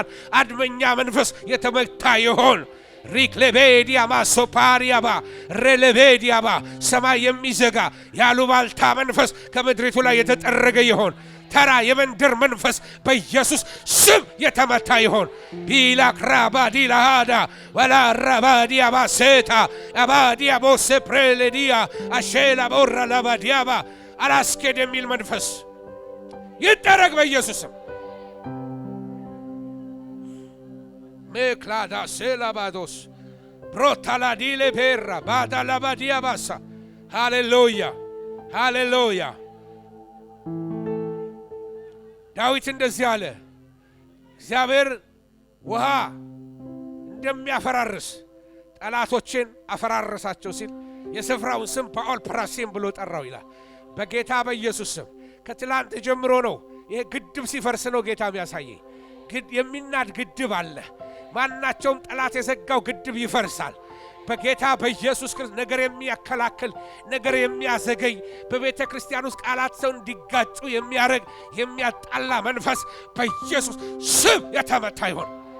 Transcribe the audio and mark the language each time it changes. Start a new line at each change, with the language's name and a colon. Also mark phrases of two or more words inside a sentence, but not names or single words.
Amharic: አድመኛ መንፈስ የተመታ ይሁን ሪክሌቤዲያማ ሶፓሪያባ ሬሌቤዲያባ ሰማይ የሚዘጋ ያሉባልታ መንፈስ ከምድሪቱ ላይ የተጠረገ ይሁን ተራ የመንደር መንፈስ በኢየሱስ ስም የተመታ ይሁን ቢላክራባዲላሃዳ ወላራባዲያባ ሴታ አባዲያቦስ ፕሬሌዲያ አሼላ ቦራ ላባዲያባ አላስኬድ የሚል መንፈስ ይጠረግ በኢየሱስ ስም Meklada selabados brotaladile perra badalabadia bassa hallelujah ዳዊት እንደዚህ አለ እግዚአብሔር ውሃ እንደሚያፈራርስ ጠላቶችን አፈራረሳቸው ሲል የስፍራውን ስም ፓኦል ፕራሲም ብሎ ጠራው ይላል በጌታ በኢየሱስ ስም ከትላንት ጀምሮ ነው ይሄ ግድብ ሲፈርስ ነው ጌታ የሚያሳየኝ የሚናድ ግድብ አለ ማናቸውም ጠላት የዘጋው ግድብ ይፈርሳል በጌታ በኢየሱስ ክርስቶስ ነገር የሚያከላክል ነገር የሚያዘገይ በቤተ ክርስቲያን ውስጥ ቃላት ሰው እንዲጋጩ የሚያረግ የሚያጣላ መንፈስ በኢየሱስ ስም የተመታ ይሁን